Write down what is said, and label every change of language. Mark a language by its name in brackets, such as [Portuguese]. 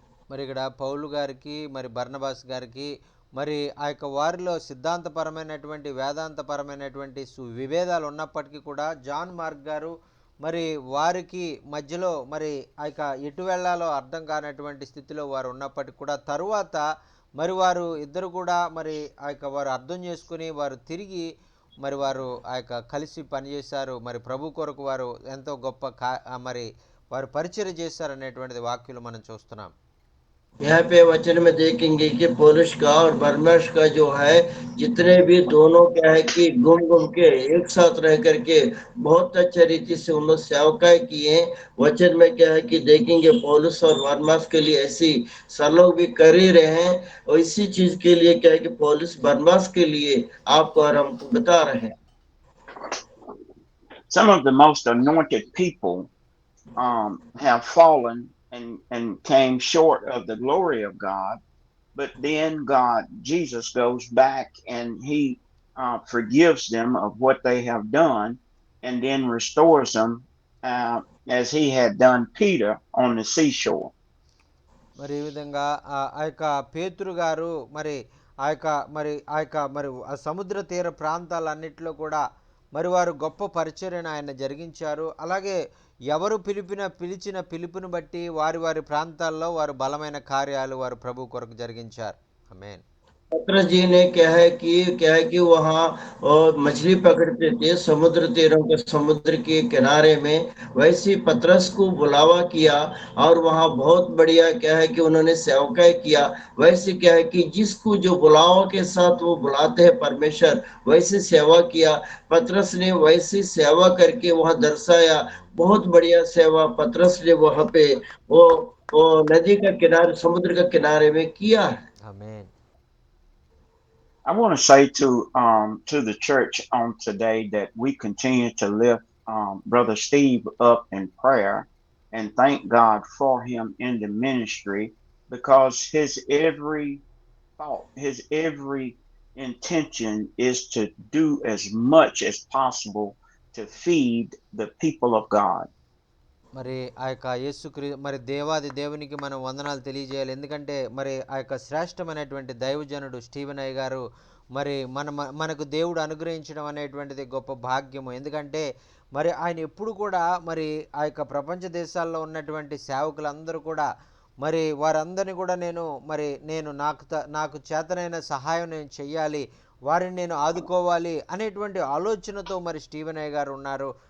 [Telugu] మరి ఇక్కడ పౌలు గారికి మరి బర్నబాస్ గారికి మరి ఆ యొక్క వారిలో సిద్ధాంతపరమైనటువంటి వేదాంతపరమైనటువంటి విభేదాలు ఉన్నప్పటికీ కూడా జాన్ మార్క్ గారు మరి వారికి మధ్యలో మరి ఆ యొక్క ఎటు వెళ్ళాలో అర్థం కానటువంటి స్థితిలో వారు ఉన్నప్పటికీ కూడా తరువాత మరి వారు ఇద్దరు కూడా మరి ఆ యొక్క వారు అర్థం చేసుకుని వారు తిరిగి మరి వారు ఆ యొక్క కలిసి పనిచేశారు. మరి ప్రభు కొరకు వారు ఎంతో గొప్ప మరి వారు పరిచర్య చేశారనేటువంటిది వాక్యాలు మనం చూస్తున్నాం. [Hindi] यहाँ पे वचन में देखेंगे कि पौलुस का और बरनबास का जो है जितने भी दोनों क्या है कि घूम के एक साथ रह करके बहुत अच्छे रीति से उन लोग सेवकाई किए। वचन में क्या है कि देखेंगे पौलुस और बरनबास के लिए ऐसी सब लोग भी कर ही रहे हैं, और इसी चीज के लिए क्या है कि पौलुस बरनबास के लिए आपको और हमको बता रहे हैं। [English] Some of the most anointed people have fallen and came short of the glory of God, but then Jesus goes back and he forgives them of what they have done and then restores them as he had done Peter on the seashore. [Telugu] మరి ఈ విధంగా ఆ యొక్క పేతురు గారు మరి ఆ యొక్క సముద్ర తీర ప్రాంతాలన్నిటిలో కూడా మరి వారు గొప్ప పరిచర్యను ఆయన జరిగించారు. అలాగే ఎవరు పిలిచిన పిలుపుని బట్టి వారి వారి ప్రాంతాల్లో వారు బలమైన కార్యాలు వారు ప్రభు కొరకు జరిగించారు. ఆమేన్. [Hindi] पत्रस जी ने क्या है कि वहाँ मछली पकड़ते थे समुद्र तीरों के समुद्र के किनारे में। वैसे ही पतरस को बुलावा किया और वहाँ बहुत बढ़िया क्या है कि उन्होंने सेवकाई किया। वैसे क्या है कि जिसको जो बुलावा के साथ वो बुलाते हैं परमेश्वर, वैसे सेवा किया पतरस ने। वैसी सेवा करके वहाँ दर्शाया। बहुत बढ़िया सेवा पतरस ने वहाँ पे वो वो नदी का किनारे समुद्र का किनारे में किया। [Telugu] ఆమేన్. [English] I want to say to the church on today that we continue to lift Brother Steve up in prayer and thank God for him in the ministry, because his every thought, his every intention is to do as much as possible to feed the people of God. [Telugu] మరి ఆ యొక్క మరి దేవాది దేవునికి మనం వందనాలు తెలియజేయాలి. ఎందుకంటే మరి ఆ యొక్క శ్రేష్టమైనటువంటి దైవజనుడు స్టీవెన్ అయ్య గారు మరి మనకు దేవుడు అనుగ్రహించడం అనేటువంటిది గొప్ప భాగ్యము. ఎందుకంటే మరి ఆయన ఎప్పుడు కూడా మరి ఆ యొక్క ప్రపంచ దేశాల్లో ఉన్నటువంటి సేవకులందరూ కూడా మరి వారందరినీ కూడా నేను నాకు చేతనైన సహాయం నేను చెయ్యాలి, వారిని నేను ఆదుకోవాలి అనేటువంటి ఆలోచనతో మరి స్టీవెన్ అయ్య గారు ఉన్నారు.